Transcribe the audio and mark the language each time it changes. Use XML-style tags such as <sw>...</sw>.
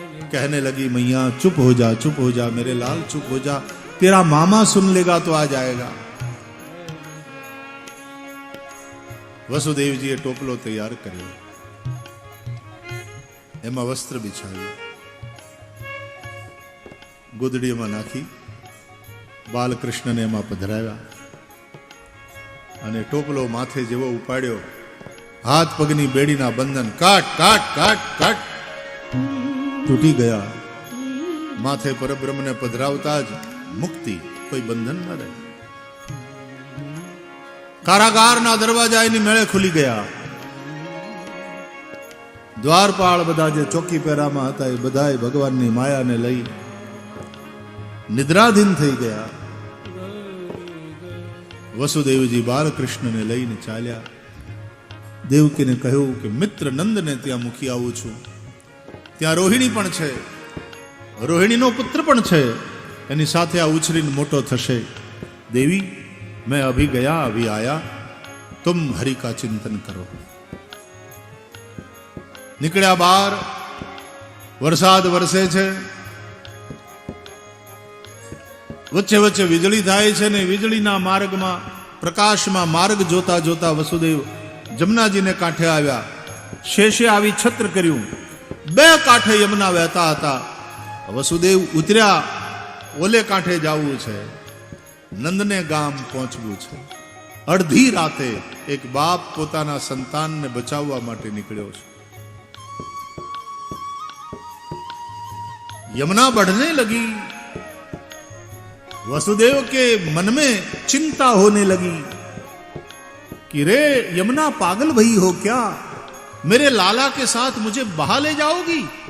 <hi>कहने लगी मैया चुप हो जा मेरे लाल चुप हो जा, तेरा मामा सुन लेगा तो आ जाएगा.</hi> <gu>વસુદેવજીએ ટોપલો તૈયાર કર્યો, એમાં વસ્ત્ર બિછાવ્યું, ગોદડીમાં નાખી બાલકૃષ્ણને એમાં પધરાવ્યા અને ટોપલો માથે જેવો ઉપાડ્યો, હાથ પગની બેડીના બંધન કાટ કાટ કાટ કાટ તૂટી ગયા. માથે પરબ્રહ્મને પધરાવતા જ મુક્તિ, કોઈ બંધન ન રહે. કારાગારના દરવાજા એની મેળે ખુલી ગયા. દ્વારપાળ બધા જે ચોકી પહેરામાં હતા એ બધા ભગવાનની માયાને લઈ નિદ્રાધીન થઈ ગયા. વસુદેવજી બાલકૃષ્ણને લઈને ચાલ્યા. દેવકીને કહ્યું કે મિત્ર નંદને ત્યાં મૂકી આવું છું, ત્યાં રોહિણી પણ છે, રોહિણીનો પુત્ર પણ છે, એની સાથે આ ઉછરીને મોટો થશે.</gu> <hi>દેવી मैं अभी गया अभी आया, तुम हरि का चिंतन करो.</hi> <gu>નીકળ્યા બહાર, વરસાદ વરસે છે, વચ્ચે વચ્ચે વીજળી થાય છે ને વીજળીના માર્ગમાં પ્રકાશમાં માર્ગ જોતા જોતા વસુદેવ જમનાજીને કાંઠે આવ્યા. શેષે આવી છત્ર કર્યું, બે કાંઠે યમુના વહેતા હતા. વસુદેવ ઉતર્યા, ઓલે કાંઠે જવું છે, નંદને ગામ પહોંચવું છે. અડધી રાતે એક બાપ પોતાના સંતાનને બચાવવા માટે નીકળ્યો છે.</gu> <hi>यमुना बढ़ने लगी, वसुदेव के मन में चिंता होने लगी कि रे यमुना पागल भई हो क्या, मेरे लाला के साथ मुझे बहा ले जाओगी.</hi>